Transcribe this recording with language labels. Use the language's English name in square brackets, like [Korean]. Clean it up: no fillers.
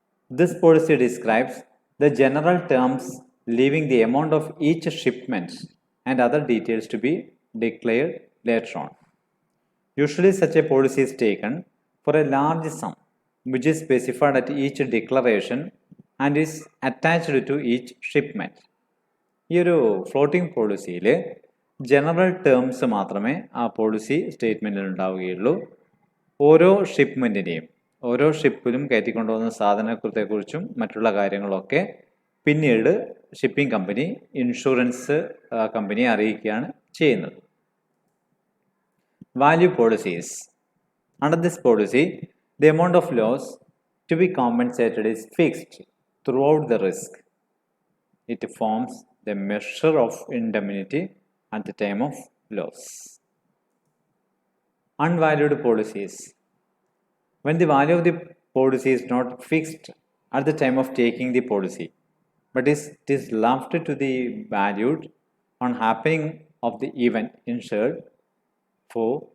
[English] This policy describes the general terms, leaving the amount of each shipment and other details to be declared later on. Usually such a policy is taken for a large sum which is specified at each declaration and is attached to each shipment. [Malayalam] ഈ ഒരു floating പോളിസിയിൽ general terms മാത്രമേ ആ policy സ്റ്റേറ്റ്മെൻറ്റിൽ ഉണ്ടാവുകയുള്ളൂ. ഓരോ ഷിപ്മെൻറ്റിനെയും ഓരോ ഷിപ്പിലും കയറ്റിക്കൊണ്ടുപോകുന്ന സാധനത്തെക്കുറിച്ചും മറ്റുള്ള കാര്യങ്ങളൊക്കെ പിന്നീട് ഷിപ്പിംഗ് കമ്പനി ഇൻഷുറൻസ് കമ്പനിയെ അറിയിക്കുകയാണ് ചെയ്യുന്നത്. [English] Value policies. Under this policy the amount of loss to be compensated is fixed throughout the risk. It forms the measure of indemnity at the time of loss. Unvalued policies. When the value of the policy is not fixed at the time of taking the policy, but it is left to the valued on happening of the event insured for